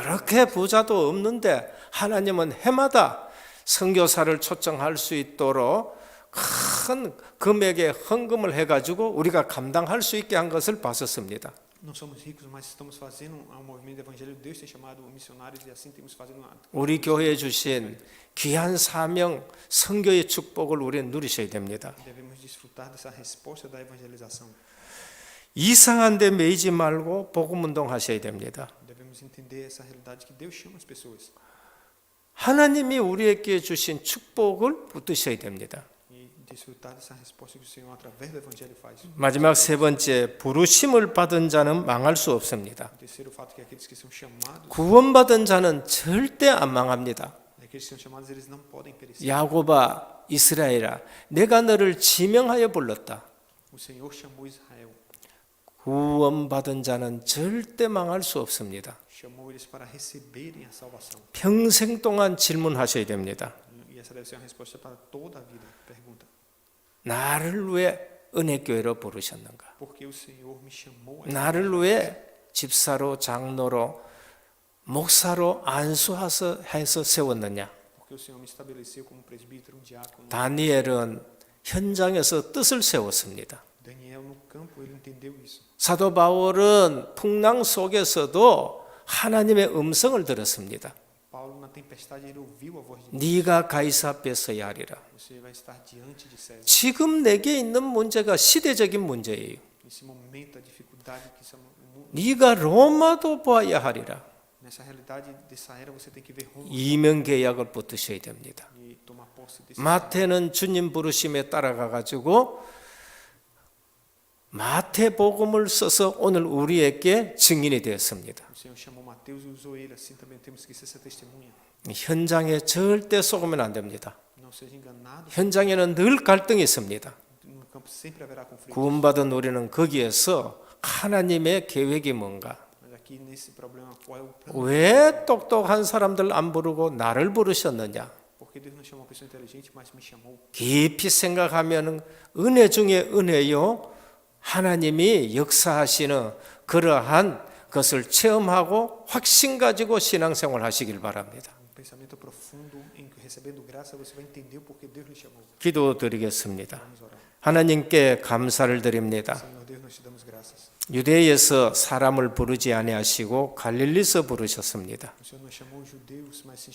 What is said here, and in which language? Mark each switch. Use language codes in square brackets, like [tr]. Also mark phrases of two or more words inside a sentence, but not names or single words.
[ko] 그렇게 부자도 없는데 하나님은 해마다 선교사를 초청할 수 있도록 큰 금액의 헌금을 해가지고 우리가 감당할 수 있게 한 것을 봤었습니다. [pt] Não somos ricos, mas estamos fazendo um movimento de evangelho. Deus tem chamado missionários e assim temos fazendo uma [ko] 우리 교회에 주신 귀한 사명 선교의 축복을 우리는 누리셔야 됩니다. [pt] devemos desfrutar dessa resposta da evangelização. [ko] 이상한 데 매이지 말고 복음 운동하셔야 됩니다. [pt] Devemos entender essa realidade que Deus chama as pessoas [ko] 하나님이 우리에게 주신 축복을 붙드셔야 됩니다. [pt] e desfrutar dessa resposta que o Senhor através do evangelho faz. [ko] 마지막 세 번째, 부르심을 받은 자는 망할 수 없습니다. [pt] O terceiro fato é que aqueles que são chamados, [ko] 구원받은 자는 절대 안 망합니다. [pt] aqueles que são chamados, eles não podem perecer. [ko] 야곱아, 이스라엘아, 내가 너를 지명하여 불렀다. [pt] O Senhor chamou Israel, [ko] 구원받은 자는 절대 망할 수 없습니다. [pt] chamou eles para receberem a salvação. [ko] 평생 동안 질문하셔야 됩니다. [pt] E essa deve ser uma resposta para toda a vida. Pergunta: [ko] 나를 왜 은혜교회로 부르셨는가? [pt] por que o Senhor me chamou a [ko] 나를 왜 집사로, 장로로, 목사로 안수해서 세웠느냐? [pt] por que o Senhor me estabeleceu como presbítero, diácono? [ko] 다니엘은 현장에서 뜻을 세웠습니다. [pt] Daniel no campo, ele entendeu isso. [ko] 사도 바울은 풍랑 속에서도 하나님의 음성을 들었습니다. [pt] Paulo na tempestade ele ouviu a voz de Deus. [ko] 네가 가이사 앞에 서야 하리라. [pt] Você vai estar diante de César. [ko] 지금 내게 있는 문제가 시대적인 문제예요. [pt] Nesse momento a dificuldade que [ko] 네가 로마도 보아야 하리라. [pt] nessa realidade dessa era você tem que ver Roma [ko] 이명 계약을 붙드셔야 됩니다. [pt] e tomar posse desse. [ko] 마태는 주님 부르심에 따라가 가지고 마태복음을 써서 오늘 우리에게 증인이 되었습니다. [pt] O Senhor chamou Mateus e usou ele, assim também temos que ser essa testemunha. [ko] 현장에 절대 속으면 안 됩니다. [pt] Não seja enganado. [ko] 현장에는 늘 갈등이 있습니다. [pt] No campo sempre haverá conflito. [ko] 구원받은 우리는 거기에서 하나님의 계획이 뭔가? [pt] Mas aqui nesse problema qual é o plano? [ko] 왜 똑똑한 사람들 안 부르고 나를 부르셨느냐? [pt] Porque Deus não chamou uma pessoa inteligente, mas me chamou. [ko] 깊이 생각하면 은혜 중에 은혜요. 하나님이 역사하시는 그러한 것을 체험하고 확신 가지고 신앙생활 하시길 바랍니다. [pt] Um pensamento profundo em que recebendo graça você vai entender o porquê Deus lhe chamou. [ko] 기도드리겠습니다. [pt] Vamos orar. [ko] 하나님께 감사를 드립니다. [pt] Senhor Deus, nós te damos graças. [ko] 유대에서 사람을 부르지 아니하시고 갈릴리서 부르셨습니다. [pt] O Senhor não chamou os judeus, mas sim chamou